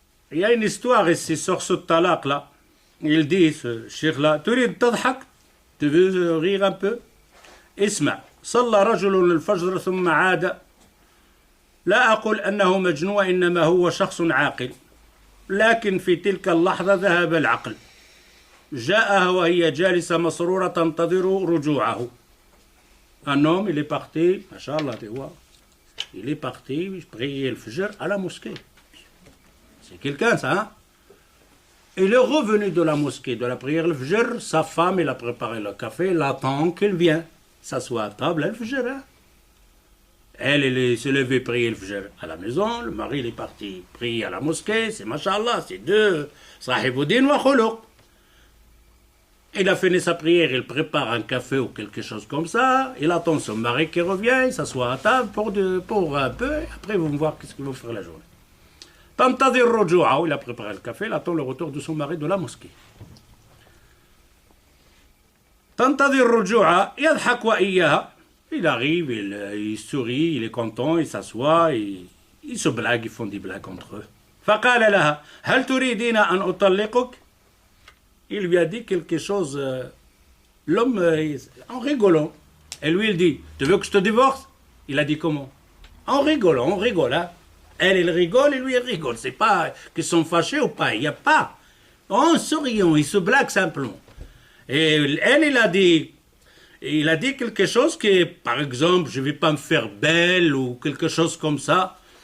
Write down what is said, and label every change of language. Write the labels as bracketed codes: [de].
[fr] Il y a une histoire ici sur ce talaq là. Il dit, ce cheikh-là, tu veux rire un peu? [ar] اسمع صلى رجل الفجر ثم عاد لا أقول أنه مجنون إنما هو شخص عاقل لكن في تلك اللحظة ذهب العقل جاءها وهي جالسة مسرورة تنتظر رجوعه. [fr] Un homme, il est parti, Masha'Allah, tu vois, il est parti prier le Fajr à la mosquée. C'est quelqu'un, ça, hein? Il est revenu de la mosquée, de la prière le Fajr, sa femme, il a préparé le café, il attend qu'il vienne s'asseoir à table, le Fajr, hein? Elle s'est levée prier le Fajr à la maison, le mari, il est parti prier à la mosquée, c'est Masha'Allah, c'est deux, [ar] Sahibuddin wa khuluq. [fr] Il a fini sa prière, il prépare un café ou quelque chose comme ça. Il attend son mari qui revient, il s'assoit à table pour un peu. Après, ils vont voir qu'est-ce qu'ils vont faire la journée. [ar] Tantadir rujou'a, [fr] il a préparé le café, il attend le retour de son mari de la mosquée. [ar] Tantadir rujou'a, yadhak wa iyyaha. [fr] Il arrive, il sourit, il est content, il s'assoit, il se blague, ils font des blagues entre eux. [ar] فقال لها هل تريدين أن أطلقك. [fr] Il lui a dit quelque chose, l'homme, en rigolant. Et lui, il dit, tu veux que je te divorce? Il a dit comment? En rigolant, on rigole. Hein? Elle rigole et lui, il rigole. C'est pas qu'ils sont fâchés ou pas, il n'y a pas. En souriant, il se blague simplement. Et elle, il a dit quelque chose qui, par exemple, je ne vais pas me faire belle ou quelque chose comme ça.